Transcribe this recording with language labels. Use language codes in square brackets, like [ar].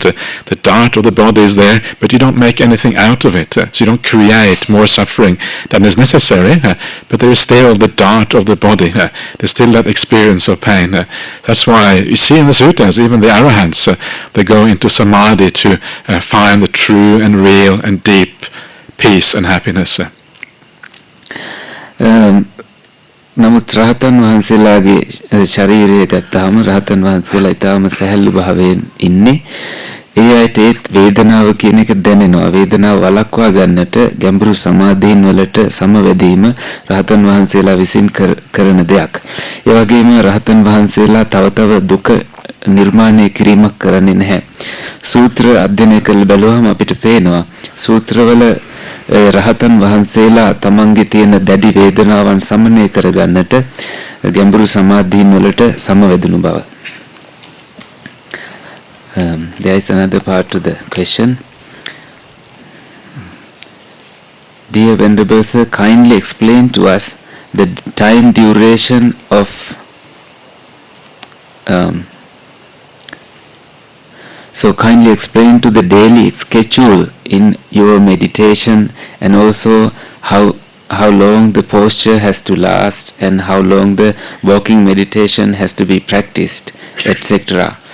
[en] The dart of the body is there, but you don't make anything out of it. So you don't create more suffering than is necessary, but there is still the dart of the body. There's still that experience of pain. That's why you see in the suttas, even the arahants, they go into samadhi to find the true and real and deep peace and happiness. [si] නමුත් රහතන් වහන්සේලාගේ ශරීරය ගත්තාම රහතන් වහන්සේලා ඊටාම සැහැල්ලු භාවයෙන් ඉන්නේ. ඒ ඇයිට ඒත් වේදනාව කියන එක දැනෙනවා. වේදනාව වළක්වා ගන්නට ගැඹුරු සමාධීන් වලට සමවැදීම රහතන් වහන්සේලා විසින් කරන දෙයක්. ඒ වගේම රහතන් වහන්සේලා තව දුක නිර්මාණය කිරීමක් කරන්නේ නැහැ. සූත්‍ර අධ්‍යයනය කළ බැලුවම අපිට පේනවා සූත්‍රවල රහතන් වහන්සේලා තමන්ගේ තියෙන දැඩි වේදනාවන් සමනය කරගන්නට ගැඹුරු සමාධීන් වලට සමවැදුණු බව. [en] There is another part to the question. Dear Venerable Sir, kindly explain to us the time duration of So kindly explain to the daily schedule in your meditation, and also how long the posture has to last and how long the walking meditation has to be practiced, etc.